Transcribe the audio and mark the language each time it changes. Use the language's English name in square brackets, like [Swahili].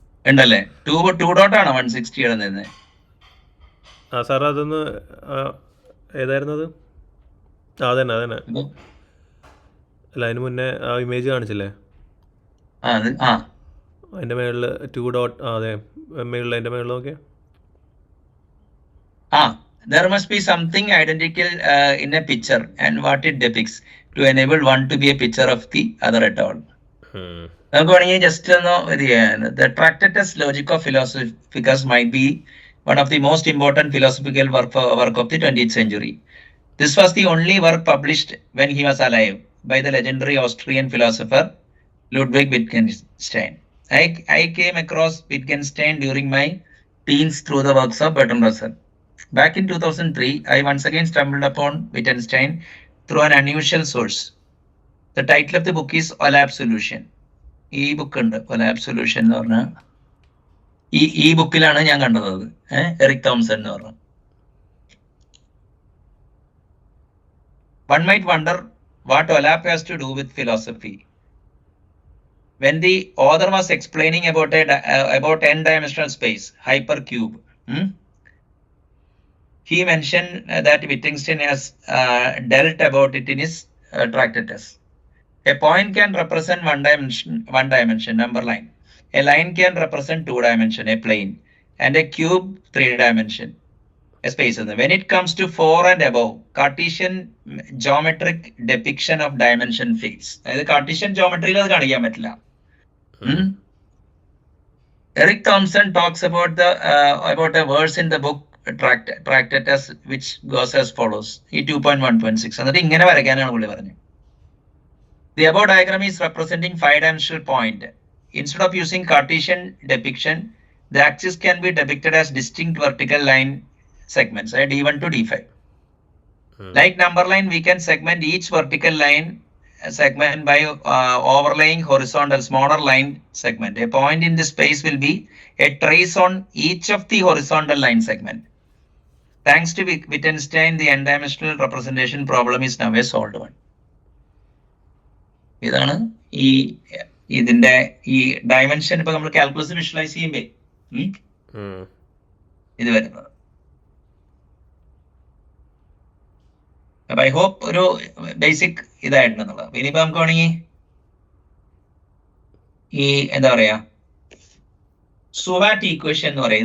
[Malayalam] ഉണ്ടല്ലേ 2.1 160 കിടന്നിരുന്നത്. ആ സാർ, അതൊന്ന് ഏതായിരുന്നു അത്? അതന്നെ അല്ല, അതിന് മുന്നേ ആ ഇമേജ് കാണിച്ചില്ലേ, അതിന്റെ മേളിൽ 2. അതെ, മേളിൽ അതിന്റെ മേളിൽ നോക്കിയാ [English] there must be something identical in a picture and what it depicts to enable one to be a picture of the other at all. [Malayalam] നമുക്ക് വേണമെങ്കിൽ ജസ്റ്റ് ഒന്ന് ഇത് ചെയ്യാൻ. [English] The Tractatus Logica of Philosophicus might be one of the most important philosophical work of the 20th century. This was the only work published when he was alive by the legendary Austrian philosopher Ludwig Wittgenstein. I came across Wittgenstein during my teens through the works of Bertrand Russell. Back in 2003, I once again stumbled upon Wittgenstein through an unusual source. The title of the book is Olabsolution. [Malayalam] ഈ book ഉണ്ട്, Olabsolution എന്ന് പറഞ്ഞ ഈ ബുക്കിലാണ് ഞാൻ കണ്ടത്. അത് Eric Thomson എന്ന് പറഞ്ഞു. [English] One might wonder what Olap has to do with philosophy. When the author was explaining about n-dimensional space, hypercube, he mentioned that Wittgenstein has dealt about it in his Tractatus. A point can represent one dimension, number line. A line can represent 2 dimension, a plane, and a cube 3 dimension, a space. When it comes to 4 and above, Cartesian geometric depiction of dimension fails. [Malayalam] അതായത് Cartesian geometry അത് കാണിക്കാൻ പറ്റില്ല. [English] Eric Thompson talks about a verse in the book Tractatus which goes as follows. [Malayalam] ഈ 2.1.6 എന്നിട്ട് ഇങ്ങനെ വരയ്ക്കാനാണ് പുള്ളി പറഞ്ഞത്. [English] The above diagram is representing 5-dimensional point. Instead of using Cartesian depiction, the axis can be depicted as distinct vertical line segments, D1 to D5. Like number line, we can segment each vertical line segment by overlaying horizontal smaller line segment. A point in this space will be a trace on each of the horizontal line segment. Thanks to Wittgenstein, the n-dimensional representation problem is now a solved one. [Malayalam] ഇതാണ് ഇതിന്റെ ഈ dimension ഇപ്പൊ നമ്മൾ calculus visualise ചെയ്യുമ്പോ ഇത് വരുന്നത്. അപ്പൊ [English] I hope [Malayalam] ഒരു ബേസിക് ഇതായിട്ടുണ്ടെന്നുള്ളത്. ഇനിയിപ്പോ നമുക്ക് വേണമെങ്കിൽ ഈ എന്താ പറയാ സുവാറ്റ് ഈക്വേഷൻ എന്ന് പറയാം.